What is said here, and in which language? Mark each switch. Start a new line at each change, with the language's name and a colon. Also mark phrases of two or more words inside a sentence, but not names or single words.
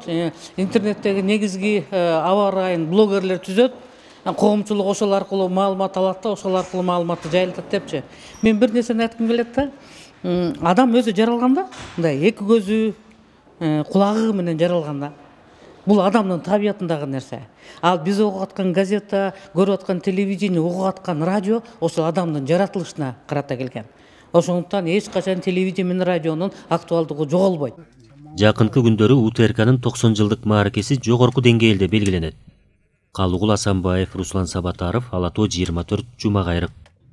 Kyrgyz: Интернеттеги негизги аба ырайын блогерлер түзөт, коомчулук ошол аркылуу маалымат алат да, ошол аркылуу маалыматты жайылтат депчи. Мен бир нерсени айткым келет да, адам өзү жаралган да, мындай эки көзү, кулагы менен жаралган да.
Kazakh: Бұл адамның табиятындағы нәрсе. Ал біз оқып атқан газета, көріп атқан телевидение, оқып атқан радио, осы адамның жаратылышына қарата келген.
Kyrgyz: Ошондуктан ешқашан телевидение мен радионун актуалдыгы жоголбойт. Жакынкы күндөрү УТРКнын 90 жылдык мааракеси жогорку деңгээлде белгиленет. Калыгул Асанбаев, Руслан Сабатаров, Ала Тоо 24, Жума Кайрык.